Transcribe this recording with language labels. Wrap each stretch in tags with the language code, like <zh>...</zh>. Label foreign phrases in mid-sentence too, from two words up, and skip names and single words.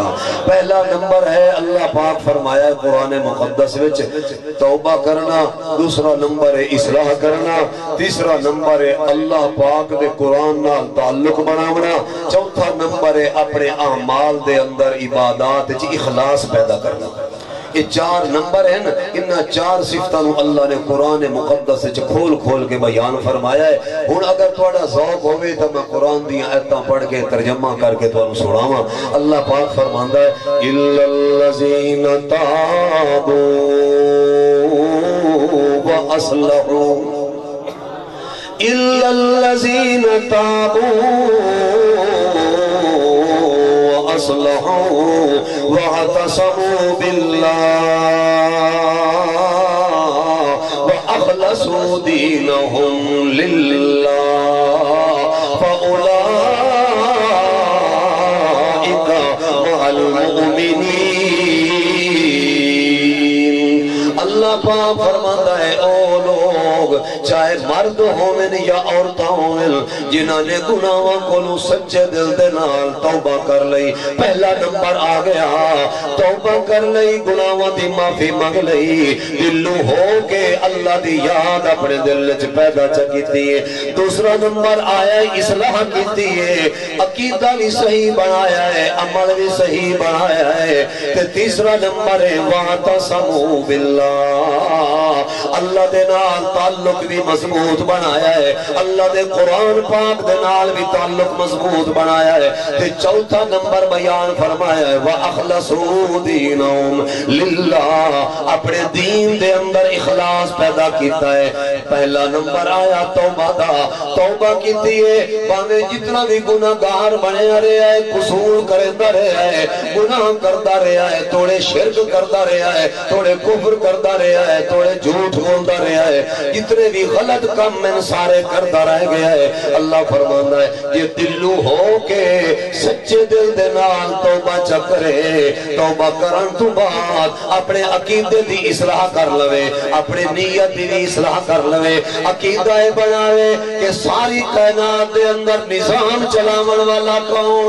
<pa>پہلا نمبر ہے اللہ پاک فرمایا ہے قرآن مقدس وچ توبہ کرنا، دوسرا نمبر ہے اصلاح کرنا، تیسرا نمبر ہے اللہ پاک دے قرآن نال تعلق بناونا، چوتھا نمبر ہے اپنے اعمال دے اندر عبادات چ اخلاص پیدا کرنا۔</pa> <ur>یہ 4 نمبر ہیں، ان 4 صفتوں اللہ نے قرآن مقدس چ کھول کھول کے بیان فرمایا ہے۔</ur> <pa>ہن اگر تھوڑا ذوق ہوئے تو میں قرآن دی آیتاں پڑھ کے ترجمہ کر کے تانوں سناواں۔ اللہ پاک فرماندا ہے</pa> <ar>الا الذین تابوا واصلحوا، الا الذین تابوا وَأَصْلَحُوا وَاعْتَصَمُوا بِاللَّهِ وَأَخْلَصُوا دِينَهُمْ لِلَّهِ فَأُولَئِكَ مَعَ الْمُؤْمِنِينَ۔</ar> <pa>اللہ پاک فرماتا ہے او لوگ چاہے مرد ہوئن یا عورتاں ہوئن جنہاں نے گناہاں کو سچے دل دے نال توبہ کر لئی، پہلا نمبر آ گیا، توبہ کر لئی، گناہاں دی معافی مانگ لئی، دلوں ہو کے اللہ دی یاد اپنے دل وچ پیدا کیتی ہے۔ دوسرا نمبر آیا اصلاح کیتی ہے، عقیدہ بھی صحیح بنایا ہے، عمل بھی صحیح بنایا ہے، تے تیسرا نمبر ہے</pa> <ar>واعتصموا باللہ،</ar> <pa>اللہ دے نال تعلق بھی مضبوط بنایا ہے، اللہ دے قرآن پاک دے نال بھی تعلق مضبوط بنایا ہے، تے چوتھا نمبر بیان فرمایا ہے</pa> <ar>وَأَخْلَصُوا دِينَهُمْ لِلَّهِ،</ar> <pa>اپنے دین دے اندر اخلاص پیدا کیتا ہے۔ پہلا نمبر آیا توبہ دا، توبہ کیتی ہے، بانے جتنا بھی گناہگار بنے رہے ہے، قصور کرتا رہا ہے، گناہ کرتا رہا ہے، تھوڑے شرک کرتا رہا ہے، تھوڑے کفر کرتا رہا ہے، تھوڑے جھوٹ بولتا رہا ہے، جتنے بھی غلط کام میں سارے کرتا رہ گیا ہے، اللہ فرمانا ہے یہ دلو ہو کے سچے دل دے نال توبہ چکرے، توبہ کرن تو بعد اپنے عقیدے دی اصلاح کر لوے، اپنے نیت دی اصلاح کر لوے، عقیدہ بناوے کہ ساری کائنات دے اندر نظام چلاون والا کون؟</pa>